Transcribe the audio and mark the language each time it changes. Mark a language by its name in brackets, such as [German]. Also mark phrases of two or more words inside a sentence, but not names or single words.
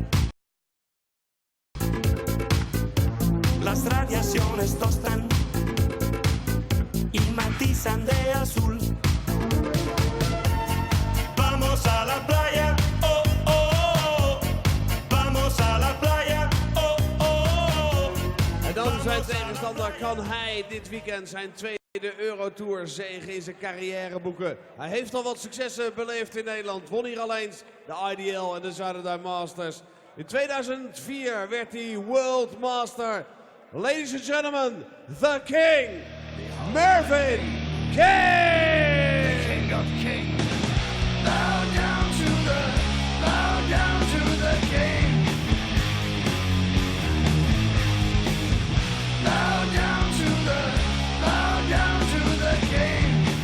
[Spanish] Las radiaciones tostan y matizan de azul. Vamos a la playa, oh, oh, oh. Vamos a la playa, oh, oh, oh. [Dutch] En dan zijn tegenstander, kan hij dit weekend zijn tweede Eurotour-zege in zijn carrière boeken. Hij heeft al wat successen beleefd in Nederland. Won hier al eens de IDL en de Zuiderduin Masters. In 2004 werd hij World Master. [English] Ladies and gentlemen, the King, Mervyn King! King of kings, bow down to the king. Bow down to the king.